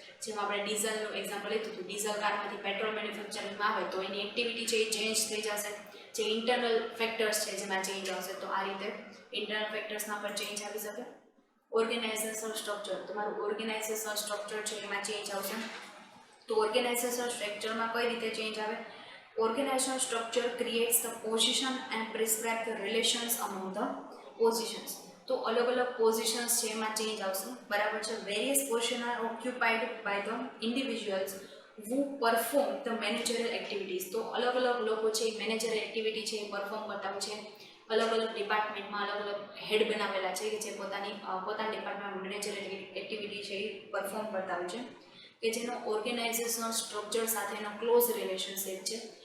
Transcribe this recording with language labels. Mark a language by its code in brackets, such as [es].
[gu] જેમાં આપણે ડીઝલનું એક્ઝામ્પલ લીધું હતું, ડીઝલ કારમાંથી પેટ્રોલ મેન્યુફેક્ચરિંગમાં આવે તો એની એક્ટિવિટી છે એ ચેન્જ થઈ જશે. જે ઇન્ટરનલ ફેક્ટર્સ છે જેમાં ચેન્જ આવશે, તો આ રીતે ઇન્ટરનલ ફેક્ટર્સમાં પણ ચેન્જ આવી શકે. ઓર્ગેનાઇઝેશન સ્ટ્રક્ચર, તમારું ઓર્ગેનાઇઝેશન સ્ટ્રક્ચર છે એમાં ચેન્જ આવશે. તો ઓર્ગેનાઇઝેશન સ્ટ્રક્ચરમાં કઈ રીતે ચેન્જ આવે? [en] Organizational structure creates the position and prescribe the relations among the positions. [gu] તો અલગ અલગ પોઝિશન્સ છે એમાં ચેન્જ આવશે, બરાબર છે. [en] Various position are occupied by the individuals who perform the managerial activities. [gu] તો અલગ અલગ લોકો છે એ મેનેજર એક્ટિવિટી છે એ પરફોર્મ કરતા હોય છે. અલગ અલગ ડિપાર્ટમેન્ટમાં અલગ અલગ હેડ બનાવેલા છે કે જે પોતાની ડિપાર્ટમેન્ટમાં મેનેજર એક્ટિવિટી છે એ પરફોર્મ કરતા હોય છે, કે જેનો ઓર્ગેનાઇઝેશન સ્ટ્રક્ચર સાથેનો ક્લોઝ રિલેશનશિપ છે.